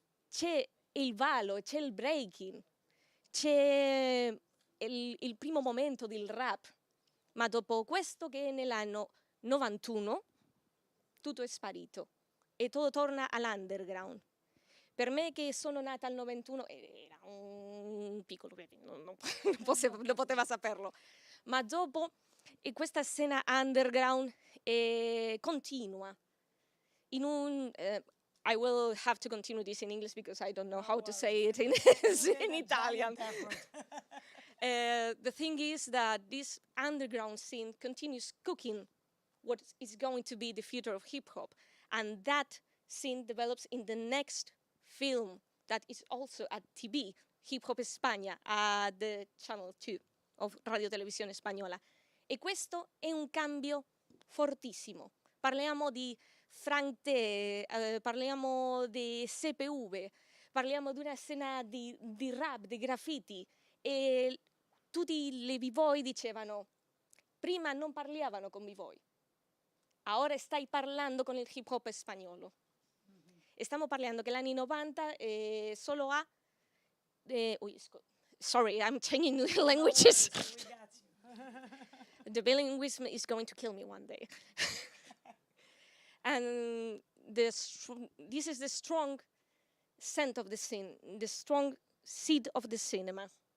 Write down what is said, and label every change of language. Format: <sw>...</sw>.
<it>c'è il ballo, c'è il breaking, c'è il primo momento del rap, ma dopo questo, che è nell'anno 91, tutto è sparito e tutto torna all'underground. Per me, che sono nata al 91, era un piccolo cretino, non poteva saperlo, ma dopo questa scena underground continua.</it> <en>I will have to continue this in English because I don't know how to say it in Italian. The thing is that this underground scene continues cooking what is going to be the future of hip hop, and that scene develops in the next film that is also at TV, Hip Hop España, at the Channel 2 of Radio Televisione Spagnola.</en> <it>E questo è un cambio fortissimo. Parliamo di Frank T, parliamo di CPV, parliamo di una scena di rap, di graffiti, e tutti le b-boy dicevano: prima non parlavano con b-boy, ora stai parlando con il hip hop spagnolo. E stiamo parlando che l'anni 90 solo ha...</it> <en>sorry, I'm changing the languages. The bilingualism is going to kill me one day. And this is the strong scent of the scene, the strong seed of the cinema.</en>